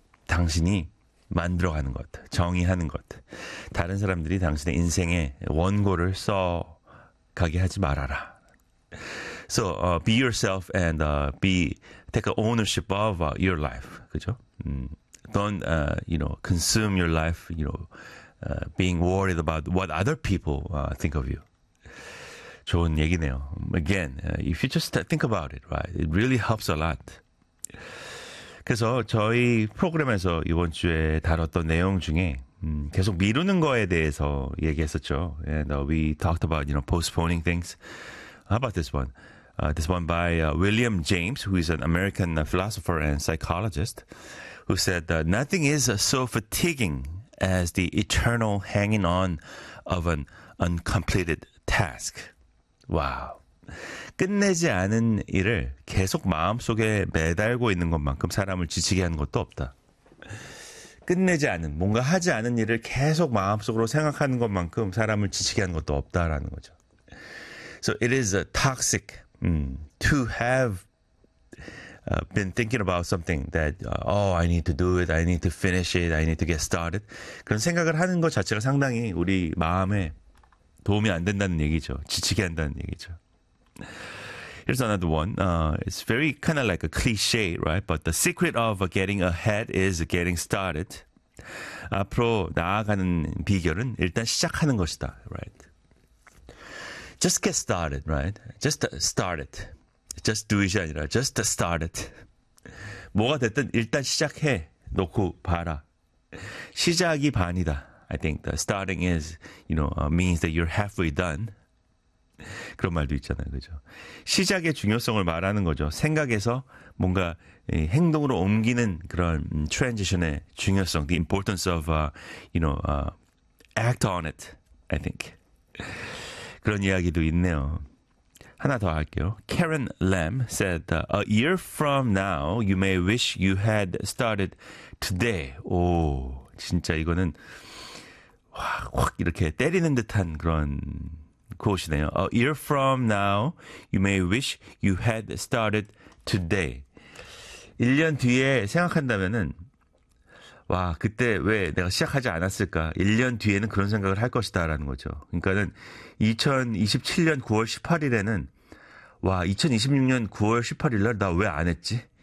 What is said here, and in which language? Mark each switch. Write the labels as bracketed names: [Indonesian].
[Korean] 당신이 만들어가는 것, 정의하는 것, 다른 사람들이 당신의 인생의 원고를 써 가게 하지 말아라. [English] So be yourself and take ownership of your life. [Korean] 그죠? [English] Don't you know consume your life. You know, being worried about what other people think of you. [Korean] 좋은 얘기네요. [English] Again, if you just think about it, right, it really helps a lot. [Korean] 그래서 저희 프로그램에서 이번 주에 다뤘던 내용 중에 계속 미루는 거에 대해서 얘기했었죠. [English] And we talked about, you know, postponing things. How about this one? This one by William James, who is an American philosopher and psychologist, who said that nothing is so fatiguing as the eternal hanging on of an uncompleted task. Wow. [Korean] 끝내지 않은 일을 계속 마음속에 매달고 있는 것만큼 사람을 지치게 하는 것도 없다. 끝내지 않은, 뭔가 하지 않은 일을 계속 마음속으로 생각하는 것만큼 사람을 지치게 하는 것도 없다라는 거죠. [English] So it is toxic to have been thinking about something that, oh, I need to do it, I need to finish it, I need to get started. [Korean] 그런 생각을 하는 것 자체가 상당히 우리 마음에 도움이 안 된다는 얘기죠. 지치게 한다는 얘기죠. [English] Here's another one. It's very kind of like a cliche, right? But the secret of getting ahead is getting started. [Korean] 앞으로 나아가는 비결은 일단 시작하는 것이다, [English] right? Just get started, right? Just start it. Just do it이 아니라 just start it. [Korean] 뭐가 됐든 일단 시작해 놓고 봐라. 시작이 반이다. [English] I think the starting is, you know, means that you're halfway done. [Korean] 그런 말도 있잖아요, 그죠? 시작의 중요성을 말하는 거죠. 생각에서 뭔가 행동으로 옮기는 그런 transition의 중요성, [English] the importance of, you know, act on it, I think. [Korean] 그런 이야기도 있네요. 하나 더 할게요. [English] Karen Lam said, a year from now, you may wish you had started today. [Korean] 오, 진짜 이거는 확 이렇게 때리는 듯한 그런 quote이네요. [English] A year from now, you may wish you had started today. [Korean] 1년 뒤에 생각한다면은 와, 그때 왜 내가 시작하지 않았을까? 1년 뒤에는 그런 생각을 할 것이다 라는 거죠. 그러니까는 2027년 9월 18일에는 와, 2026년 9월 18일 날 나 왜 안 했지?